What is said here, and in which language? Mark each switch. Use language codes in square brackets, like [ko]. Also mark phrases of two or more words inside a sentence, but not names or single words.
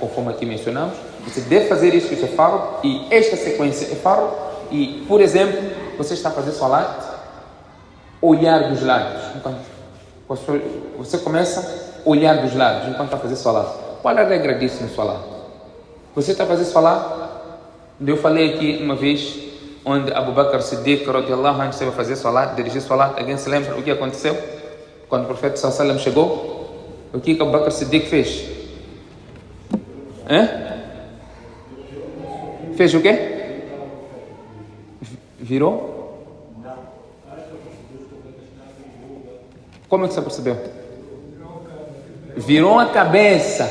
[pt] Conforme aqui mencionamos, você deve fazer isso é fard, e esta sequência é fard, e, por exemplo, você está a fazer salat, olhar dos lados, enquanto você começa a olhar dos lados, enquanto está a fazer salat. Qual é a regra disso no salat? Você está a fazer salat, eu falei aqui uma vez, onde Abu Bakr Siddiq, [ar] رضي الله عنه, [pt] estava a fazer salat, dirigir salat, alguém se lembra o que aconteceu? Quando o profeta [ar] صلى الله عليه وسلم [pt] chegou, o que Abu Bakr Siddiq fez? Fez o quê? Virou? Como é que você percebeu? Virou a cabeça.